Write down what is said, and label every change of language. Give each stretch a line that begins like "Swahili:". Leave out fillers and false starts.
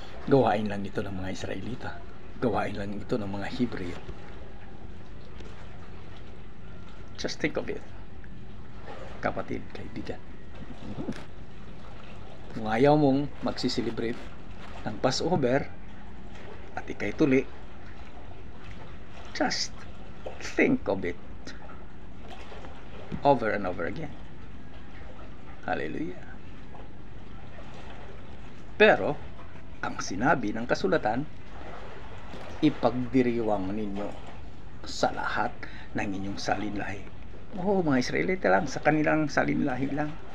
Filipino: Gawain lang ito ng mga Israelita. Gawain lang ito ng mga Hebreo.
English: Just think of it,
Filipino: kapatid, kaibigan. Kung ayaw mong magsiselebrate ng Passover at ikay tuli,
English: just think of it over and over again. Hallelujah.
Filipino: Pero ang sinabi ng kasulatan, ipagdiriwang ninyo sa lahat ng inyong salinlahi. Mga Israelita lang, sa kanilang salinlahi lang.